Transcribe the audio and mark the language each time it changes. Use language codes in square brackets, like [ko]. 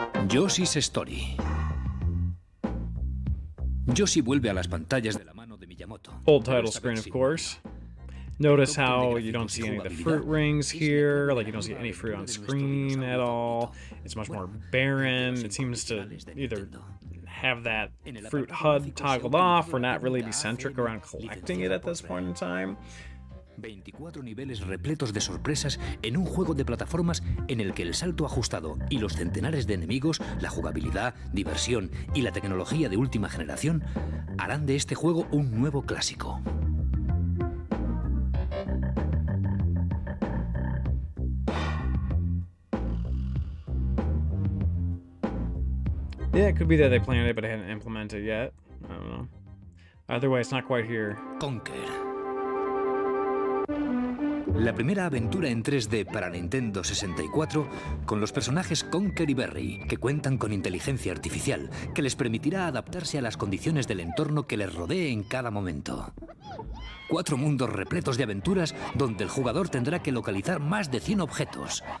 [en] Yoshi's Story. [es] Yoshi vuelve a las pantallas de la mano de Miyamoto. [en] Full title screen, of course. Notice how you don't see any of the fruit rings here, like you don't see any fruit on screen at all. It's much more barren. It seems to either have that fruit HUD toggled off or not really be centric around collecting it at this point in time. [es] 24 niveles repletos de sorpresas en un juego de plataformas en el que el salto ajustado y los centenares de enemigos, la jugabilidad, diversión y la tecnología de última generación harán de este juego un nuevo clásico. [en] Yeah, it could be that they planned it but it hadn't implemented yet. I don't know. Either way, it's not quite here. [es] Conker. La primera aventura en 3D para Nintendo 64 con los personajes Conker y Berry, que cuentan con inteligencia artificial que les permitirá adaptarse a las condiciones del entorno que les rodee en cada momento. 4 mundos repletos de aventuras donde el jugador tendrá que localizar más de 100 objetos.